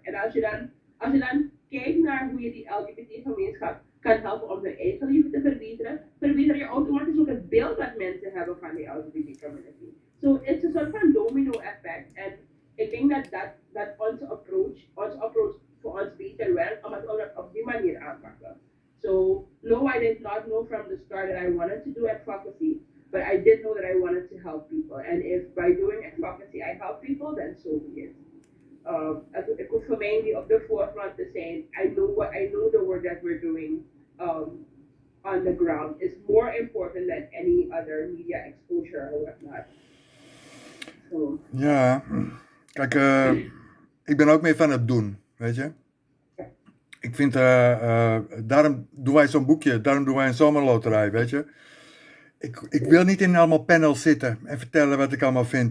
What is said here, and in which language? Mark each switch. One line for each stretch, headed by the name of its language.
Dutch: En als je dan kijkt naar hoe je die LGBT-gemeenschap kan helpen om hun eigen leven te verbeteren, verbeter je automatisch ook het beeld dat mensen hebben van die LGBT-community.
English: So it's
Dutch: een soort van domino-effect. En ik denk dat onze approach voor ons beter werkt, omdat we het op die manier aanpakken.
English: So, no, I did not know from the start that I wanted to do advocacy, but I did know that I wanted to help people. And if by doing advocacy I help people, then so be it.
Dutch: Het hoeft voor mij niet op de forefront te zijn.
English: I know the work that we're doing on the ground is more important than any other media exposure or whatnot. So.
Dutch: Ja, kijk, ik ben ook meer van het doen, weet je. Ik vind, daarom doen wij zo'n boekje, daarom doen wij een zomerloterij, weet je. Ik wil niet in allemaal panels zitten en vertellen wat ik allemaal vind.